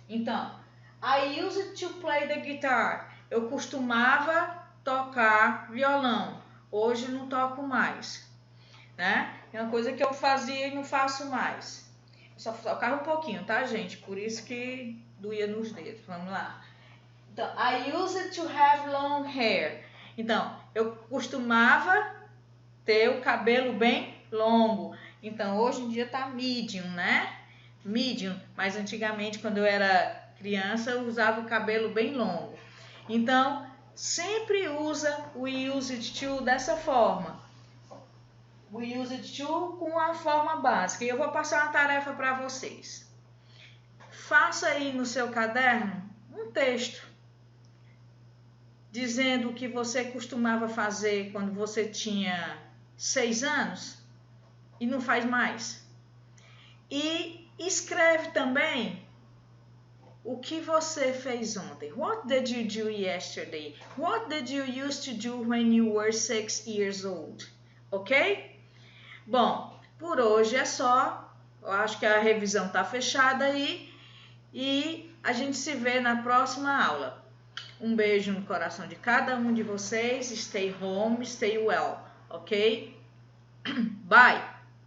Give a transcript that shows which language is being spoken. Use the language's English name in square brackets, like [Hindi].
[Portuguese] Então, [English] I used to play the guitar. [Portuguese] Eu costumava tocar violão, hoje não toco mais, né? É uma coisa que eu fazia e não faço mais. Eu só tocava um pouquinho, tá, gente? Por isso que doía nos dedos. Vamos lá. Então, [English] I used to have long hair. [Portuguese] Então, eu costumava ter o cabelo bem longo. Então, hoje em dia tá medium, né? Medium, mas antigamente, quando eu era criança, eu usava o cabelo bem longo. Então, sempre usa o used to dessa forma. O used to com a forma básica. E eu vou passar uma tarefa para vocês. Faça aí no seu caderno um texto dizendo o que você costumava fazer quando você tinha 6 anos e não faz mais. E escreve também o que você fez ontem. [English] What did you do yesterday? What did you used to do when you were 6 years old? [Portuguese] Ok? Bom, por hoje é só. Eu acho que a revisão está fechada aí. E a gente se vê na próxima aula. Um beijo no coração de cada um de vocês. [English] Stay home, stay well. Ok? Bye!